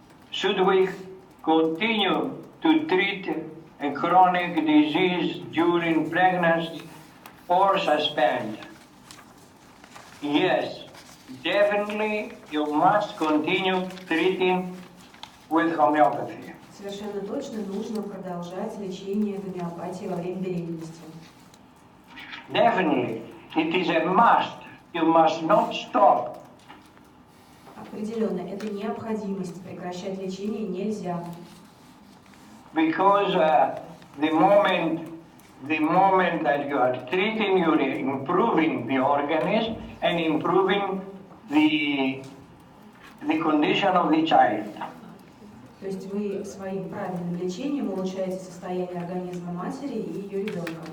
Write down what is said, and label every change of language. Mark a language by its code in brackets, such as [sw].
[en] Should we continue to treat a chronic disease during pregnancy or suspend? Yes, definitely you must continue treating with homeopathy. [ru] Совершенно точно нужно продолжать лечение гомеопатией во время беременности. [en] Definitely, it is a must. You must not stop. [ru] Определенно, это необходимость. Прекращать лечение нельзя. [en] Because the moment that you are treating, you are improving the organism and improving the condition of the child. [ru] То есть вы своим правильным лечением улучшаете состояние организма матери и ее ребенка.